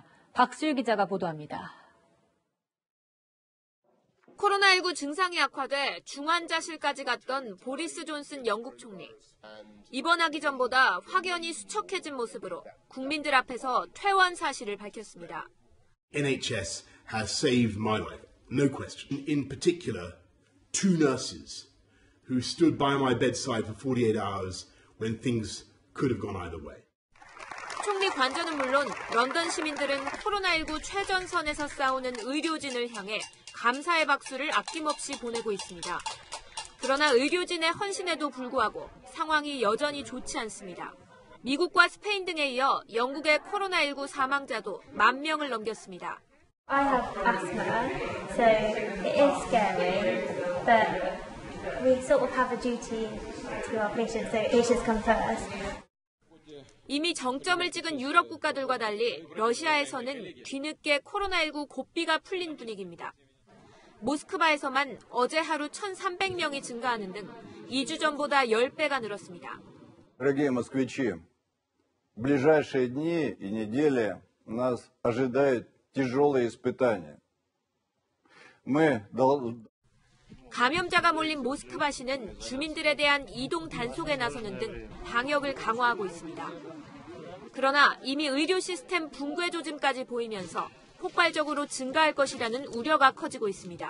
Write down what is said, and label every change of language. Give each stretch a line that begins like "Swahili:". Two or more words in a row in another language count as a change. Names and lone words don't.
Korean: 박수일 기자가 보도합니다. 코로나19 증상이 악화돼 중환자실까지 갔던 보리스 존슨 영국 총리. 입원하기 전보다 확연히 수척해진 모습으로 국민들 앞에서 퇴원 사실을 밝혔습니다.
English: NHS has saved my life, no question. In particular, two nurses who stood by my bedside for 48 hours when things could have gone either way.
Korean: 총리 관저는 물론 런던 시민들은 코로나19 최전선에서 싸우는 의료진을 향해 감사의 박수를 아낌없이 보내고 있습니다. 그러나 의료진의 헌신에도 불구하고 상황이 여전히 좋지 않습니다. 미국과 스페인 등에 이어 영국의 코로나19 사망자도 10,000명을 넘겼습니다.
English: I have asthma, so it is scary, but we sort of have a duty to our patients, so patients come first.
Korean: 이미 정점을 찍은 유럽 국가들과 달리 러시아에서는 뒤늦게 코로나19 고비가 풀린 분위기입니다. 모스크바에서만 어제 하루 1,300명이 증가하는 등 2주 전보다 10배가 늘었습니다.
Russian: Дорогие москвичи, в ближайшие дни и недели нас ожидают тяжелые испытания.
Korean: 감염자가 몰린 모스크바시는 주민들에 대한 이동 단속에 나서는 등 방역을 강화하고 있습니다. 그러나 이미 의료 시스템 붕괴 조짐까지 보이면서 폭발적으로 증가할 것이라는 우려가 커지고 있습니다.